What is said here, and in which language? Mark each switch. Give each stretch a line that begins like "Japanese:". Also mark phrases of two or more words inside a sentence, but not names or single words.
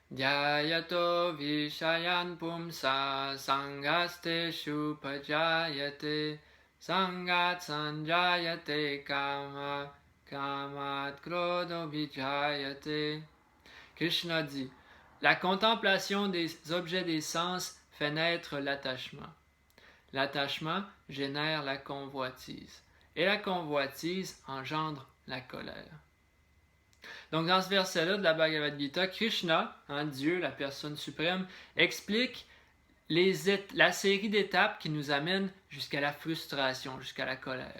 Sanskrit: ध्यायतो विषयान् पुंसः सङ्गस्तेषूपजायते सङ्गात् सञ्जायते कामः कामात् क्रोधोऽभिजायते.
French: Krishna dit, la contemplation des objets des sens fait naître l'attachement. L'attachement génère la convoitise. Et la convoitise engendre la colère. Donc dans ce verset-là de la Bhagavad Gita, Krishna, Dieu, la personne suprême, explique la série d'étapes qui nous amènent jusqu'à la frustration, jusqu'à la colère.